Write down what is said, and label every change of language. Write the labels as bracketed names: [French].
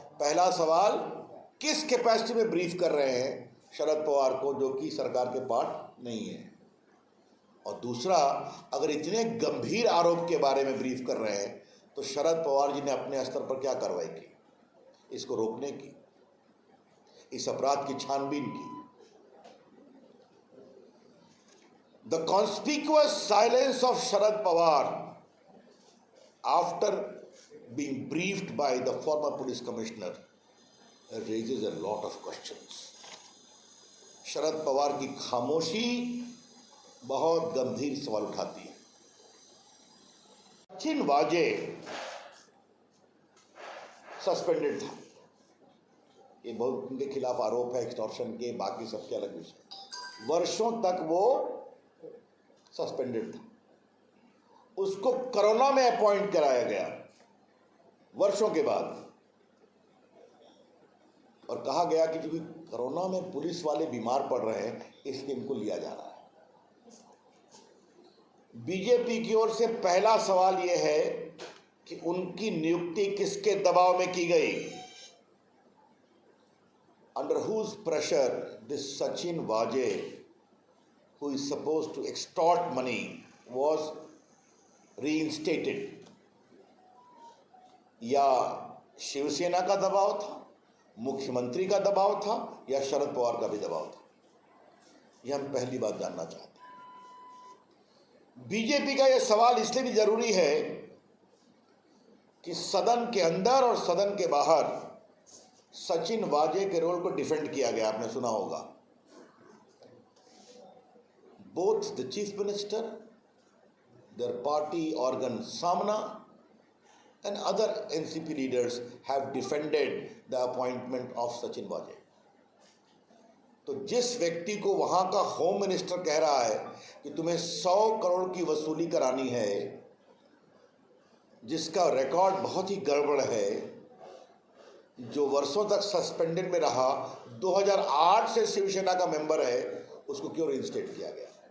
[Hindi] पहला सवाल, किस कैपेसिटी में ब्रीफ कर रहे हैं शरद पवार को, जो कि सरकार के पार्ट नहीं है? और दूसरा, अगर इतने गंभीर आरोप के बारे में ब्रीफ कर रहे हैं तो शरद पवार जी ने अपने स्तर पर क्या कार्रवाई की इसको रोकने की, इस अपराध की छानबीन की? [English] The conspicuous silence of Sharad Pawar after being briefed by the former police commissioner raises a lot of questions. [Hindi] Sharad Pawar की खामोशी बहुत गंभीर सवाल उठाती है। सचिन वाजे सस्पेंडेड था। ये बहुत उनके खिलाफ आरोप है एक्सटॉर्शन के, बाकी सबके अलग विषय। वर्षों तक वो सस्पेंडेड था। उसको कोरोना में अपॉइंट कराया गया वर्षों के बाद, और कहा गया कि क्योंकि कोरोना में पुलिस वाले बीमार पड़ रहे हैं इसलिए इनको लिया जा रहा है। बीजेपी की ओर से पहला सवाल यह है कि उनकी नियुक्ति किसके दबाव में की गई? [English] Under whose pressure this Sachin Waje, who is supposed to extort money, was reinstated? [Hindi] या शिवसेना का दबाव था, मुख्यमंत्री का दबाव था, या शरद पवार का भी दबाव था? यह हम पहली बात जानना चाहते हैं। बीजेपी का यह सवाल इसलिए भी जरूरी है कि सदन के अंदर और सदन के बाहर सचिन वाजे के रोल को डिफेंड किया गया। आपने सुना होगा, [English] Both the chief minister, their party organ Samna and other NCP leaders have defended the appointment of Sachin Waje. [Hindi] तो जिस व्यक्ति को वहां का होम मिनिस्टर कह रहा है कि तुम्हें 100 करोड़ की वसूली करानी है, जिसका रिकॉर्ड बहुत ही गड़बड़ है, जो वर्षों तक सस्पेंडेड में रहा, 2008 से शिवसेना का मेंबर है, उसको क्यों रिइंस्टेट किया गया?